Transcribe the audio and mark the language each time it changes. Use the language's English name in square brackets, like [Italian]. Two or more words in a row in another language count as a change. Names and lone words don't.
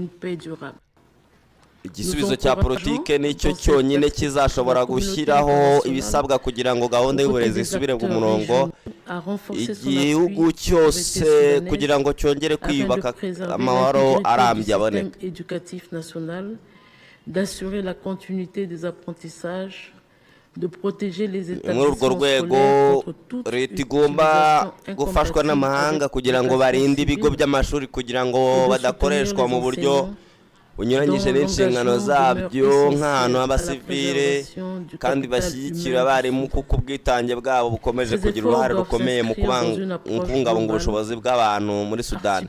[Kinyarwanda] igisubizo cya politiki nicyo cyonyine kizashobora gushyiraho ibisabwa kugira ngo gahunda y'uburezi isubire ku murongo. igihugu cyose kugira ngo cyongere kwiyubaka, amahoro arambye aboneka. [French] d'assurer la continuité des apprentissages, de protéger les [Kinyarwanda] muri urwo rwego leta igomba gufashwa n'amahanga kugira ngo barinde ibigo by'amashuri kugira ngo badakoreshwa mu buryo bunyuranyije n'inshingano zabyo nk'ahantu h'abasivile, kandi bashyigikira abarimu kuko ubwitange bwabo bukomeje kugira uruhare rukomeye mu kubungabunga ubushobozi bw'abantu muri Sudani.